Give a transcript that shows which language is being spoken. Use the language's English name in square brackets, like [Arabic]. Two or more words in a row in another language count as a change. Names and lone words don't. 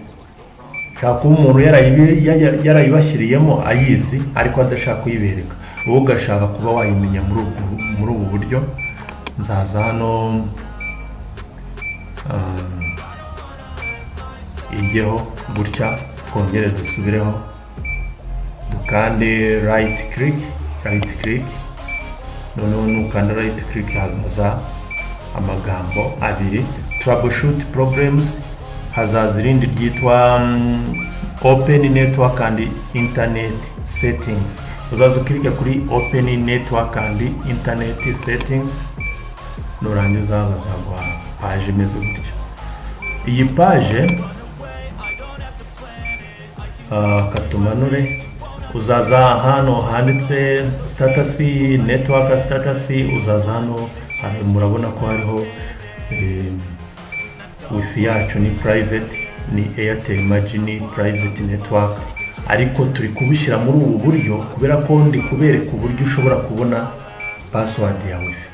[Kinyarwanda] Ushaka umuntu yarayibashyiriyemo ayizi ariko adashaka kuyibereka, wowe ugashaka kuba wayimenya muri ubu buryo. Nzaza hano ijyeho gutya, twongere dusubireho, dukande [English] right click. [Kinyarwanda] Noneho nukanda [English] right click [Kinyarwanda] hazaza amagambo abiri, [English] troubleshoot problems. [Kinyarwanda] Hazaza irindi ryitwa [English] open network and internet settings. [Kinyarwanda] Uzaza ukirike kuri [English] open network and internet settings, [Kinyarwanda] nurangiza bazaguha page imeze gutya. Iyi page katumanure, uzaza hano handitse [English] status, network status. [Kinyarwanda] Uzaza hano murabona ko hariho wifi yacu ni private, ni Airtel Imagine [English] private network, [Kinyarwanda] ariko turi kubishyira muri ubu buryo kubera ko ndi kubereka uburyo ushobora kubona password ya wifi.